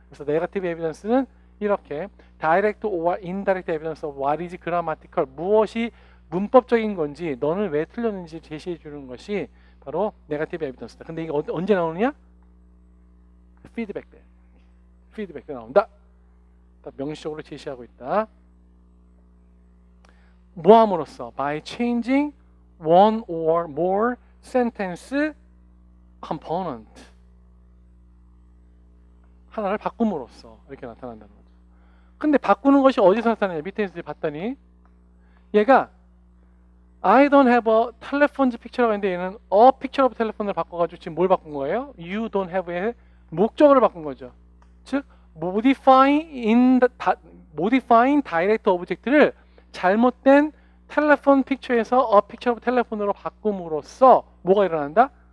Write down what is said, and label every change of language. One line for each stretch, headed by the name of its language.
Korean: 그래서 negative evidence는 이렇게
English: direct or indirect evidence of what is grammatical,
Korean: 무엇이 문법적인 건지 너는 왜 틀렸는지 제시해 주는 것이 바로 negative evidence다. 근데 이게 언제 나오느냐? 피드백 때. 피드백 때 나온다. 명시적으로 제시하고 있다. 뭐함으로써?
English: By changing one or more sentence component.
Korean: 하나를 바꿈으로써 이렇게 나타난다는 거죠. 근데 바꾸는 것이 어디서 나타나냐? 밑에서 봤더니 얘가
English: I don't have a telephone's picture
Korean: 라고 했는데 얘는
English: a picture of telephone
Korean: 을 바꿔가지고 지금 뭘 바꾼 거예요? You don't have의 목적어를 바꾼 거죠. 즉 modifying direct object를 잘못된 텔레폰 픽처에서
English: a picture of telephone
Korean: 으로 바꿈으로써 뭐가 일어난다?